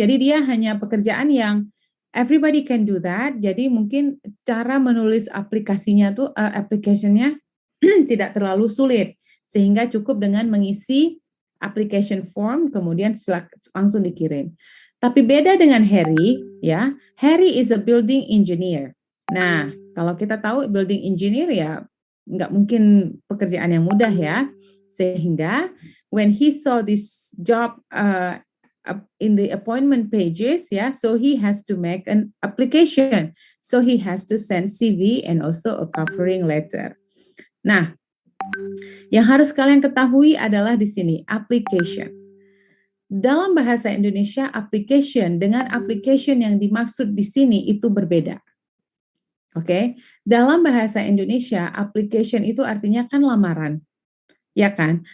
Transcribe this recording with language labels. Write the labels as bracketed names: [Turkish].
[Indonesian] Jadi dia hanya pekerjaan yang [English] everybody can do that. [Indonesian] Jadi mungkin cara menulis aplikasinya tuh application-nya tidak terlalu sulit sehingga cukup dengan mengisi application form kemudian langsung dikirim. Tapi beda dengan Harry, ya. [English] Harry is a building engineer. [Indonesian] Nah, kalau kita tahu building engineer ya nggak mungkin pekerjaan yang mudah ya. [English] Sehingga when he saw this job in the appointment pages, so he has to make an application. So he has to send CV and also a covering letter. [Indonesian] Nah, yang harus kalian ketahui adalah di sini application. Dalam bahasa Indonesia, application dengan application yang dimaksud di sini itu berbeda. Oke, dalam bahasa Indonesia, application itu artinya kan lamaran, ya kan?